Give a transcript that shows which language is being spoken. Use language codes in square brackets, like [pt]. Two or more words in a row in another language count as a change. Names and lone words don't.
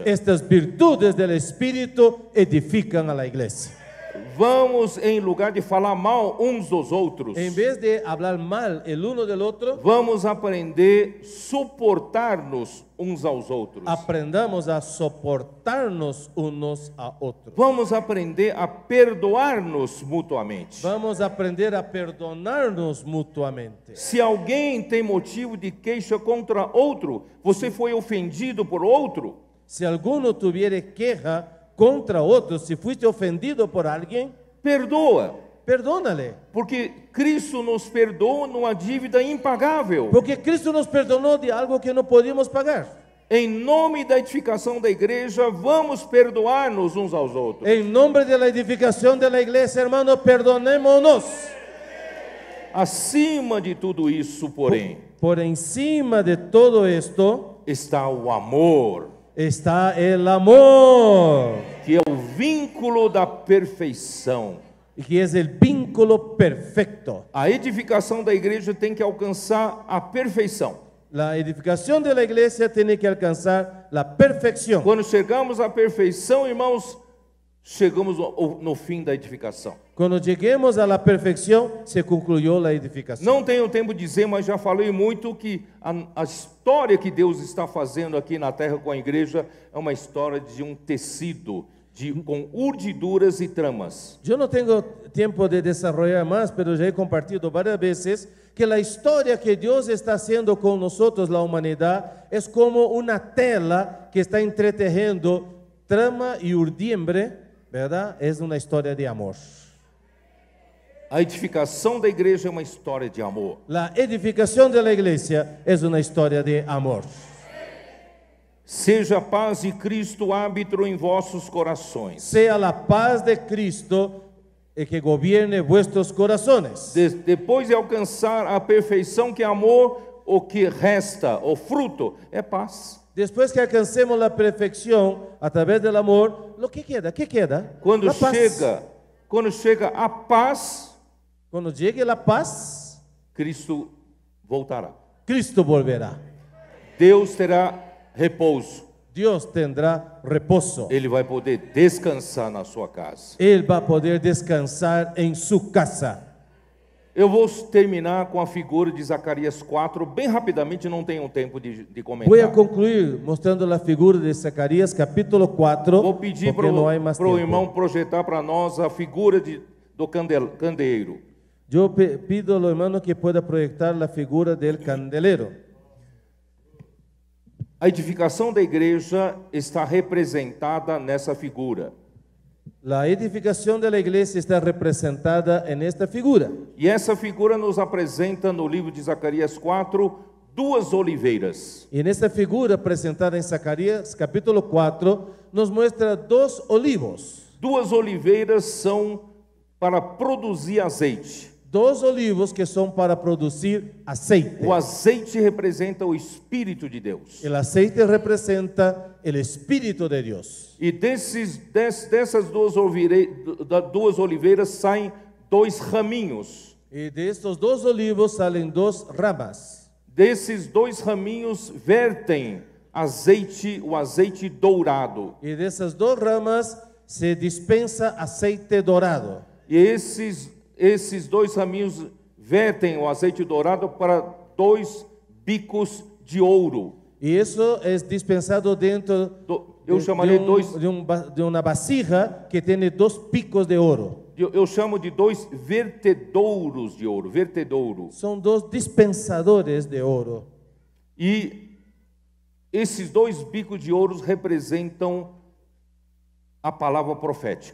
[es] Estas virtudes del Espíritu edifican a la iglesia. [pt] Vamos, em lugar de falar mal uns dos outros, [es] En vez de hablar mal el uno del otro, [pt] vamos aprender a suportar-nos uns aos outros. [es] aprendamos a soportarnos unos a otros. [pt] Vamos aprender a perdoar-nos mutuamente. [es] Vamos a aprender a perdonarnos mutuamente. [pt] Se alguém tem motivo de queixa contra outro, você foi ofendido por outro, [es] Si alguno tuviere queja contra otro, si fuiste ofendido por alguien, [pt] perdoa, [es] perdónale. [pt] porque Cristo nos perdoa numa dívida impagável. [es] Porque Cristo nos perdonó de algo que no podíamos pagar. [pt] Em nome da edificação da igreja, vamos perdoar-nos uns aos outros. [es] En nombre de la edificación de la iglesia, hermanos, perdonémonos. [pt] Acima de tudo isso, porém, [es] Por encima de todo esto [pt] está o amor, [es] está el amor, [pt] que é o vínculo da perfeição. [es] y que es el vínculo perfecto. [pt] A edificação da igreja tem que alcançar a perfeição. [es] La edificación de la iglesia tiene que alcanzar la perfección. [pt] Quando chegamos à perfeição, irmãos, chegamos no fim da edificação. [es] Cuando lleguemos a la perfección, se concluyó la edificación. [pt] Não tenho tempo de dizer, mas já falei muito que a história que Deus está fazendo aqui na terra com a igreja é uma história de um tecido com urdiduras e tramas. [es] Yo no tengo tiempo de desarrollar más, pero ya he compartido varias veces que la historia que Dios está haciendo con nosotros, la humanidad, es como una tela que está entretejiendo trama y urdiembre, ¿verdad? Es una historia de amor. [pt] A edificação da igreja é uma história de amor. [es] La edificación de la iglesia es una historia de amor. [pt] Seja a paz de Cristo árbitro em vossos corações. [es] Sea la paz de Cristo el que gobierne vuestros corazones. [pt] Depois de alcançar a perfeição que é amor, o que resta, o fruto, é paz. [es] Después que alcancemos la perfección a través del amor, lo que queda, ¿qué queda? [pt] Quando [es] La paz. [pt] chega a paz, [es] Cuando llegue la paz, [pt] Cristo voltará. [es] Cristo volverá. [pt] Deus terá repouso. [es] Dios tendrá reposo. [pt] Ele vai poder descansar na sua casa. [es] Él va a poder descansar en su casa. [pt] Eu vou terminar com a figura de Zacarias 4, bem rapidamente, não tenho tempo de comentar. [es] Voy a concluir mostrando la figura de Zacarías capítulo 4, [pt] Vou pedir [es] porque no hay más [pt] para o [es] tiempo. [pt] irmão projetar para nós a figura do candeeiro. [es] Yo pido al hermano que pueda proyectar la figura del candelero. [pt] A edificação da igreja está representada nessa figura. [es] La edificación de la iglesia está representada en esta figura. [pt] E essa figura nos apresenta no livro de Zacarias 4 duas oliveiras. [es] Y en esta figura presentada en Zacarías capítulo 4 nos muestra dos olivos. [pt] Duas oliveiras são para produzir azeite. [es] Dos olivos que son para producir aceite. [pt] O azeite representa o Espírito de Deus. [es] El aceite representa el Espíritu de Dios. [pt] E dessas duas oliveiras saem dois raminhos. [es] Y de estos dos olivos salen dos ramas. [pt] Desses dois raminhos vertem azeite, o azeite dourado. [es] Y de esas dos ramas se dispensa aceite dorado. [pt] E esses dois raminhos vertem o azeite dourado para dois bicos de ouro. [es] Y eso es dispensado dentro [pt] Eu chamarei [es] de una vasija que tiene dos picos de oro. [pt] Eu chamo de dois vertedouros de ouro, vertedouro. [es] Son dos dispensadores de oro. [pt] E esses dois bicos de ouro representam a palavra profética.